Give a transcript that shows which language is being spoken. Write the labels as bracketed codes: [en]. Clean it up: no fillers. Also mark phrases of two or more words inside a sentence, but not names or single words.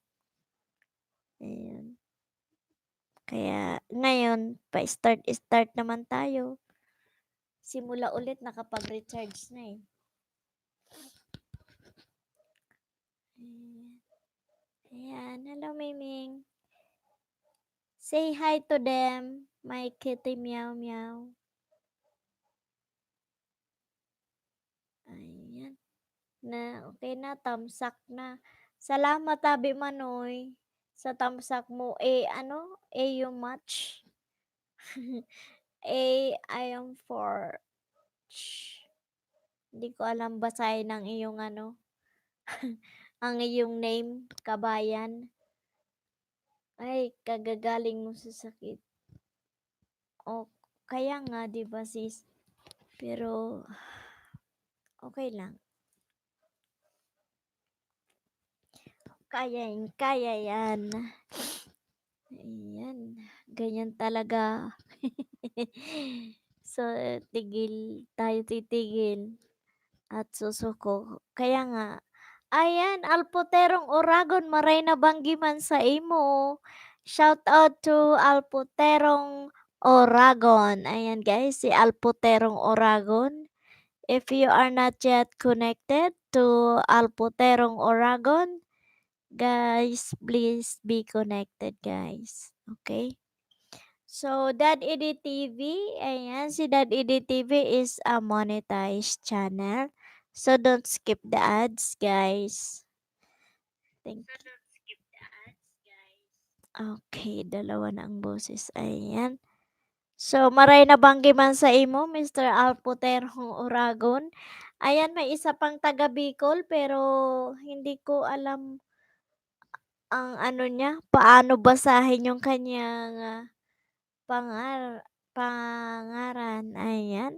[tl] Ayun. Kaya ngayon pa-start naman tayo. simula ulit nakapag-recharge na eh. Ayan. [en] Hello, Miming. Say hi to them, my kitty meow meow. [tl] Ayan. Okay na, tamsak na. Salamat, Abi Manoy, sa tamsak mo. [en] Yung match. I am for... [tl] Hindi ko alam basahin ang iyong ang iyong name, kabayan. Ay, kagagaling mo sa sakit. O, kaya nga, di ba sis? Pero, okay lang. Kaya yan. Ayan. Ganyan talaga. So, titigil. At susuko. Kaya nga, ayan, [bik] Alpoterong Oragon, maray na banggiman sa imo. [en] Shout out to Alpoterong Oragon. [tl] Ayan guys, si Alpoterong Oragon. [en] If you are not yet connected to Alpoterong Oragon, guys, please be connected guys. Okay? So, Dad Edit TV, [tl] ayan, si [en] Dad Edit TV is a monetized channel. So, don't skip the ads, guys. Thank you. [tl] Okay, dalawa na ang boses. Ayan. So, [bik] maray na banggi man sa imo, Mr. Alpoterong Oragon. [tl] Ayan, may isa pang taga Bicol, pero hindi ko alam ang niya, paano basahin yung kanyang pangaran. Ayan.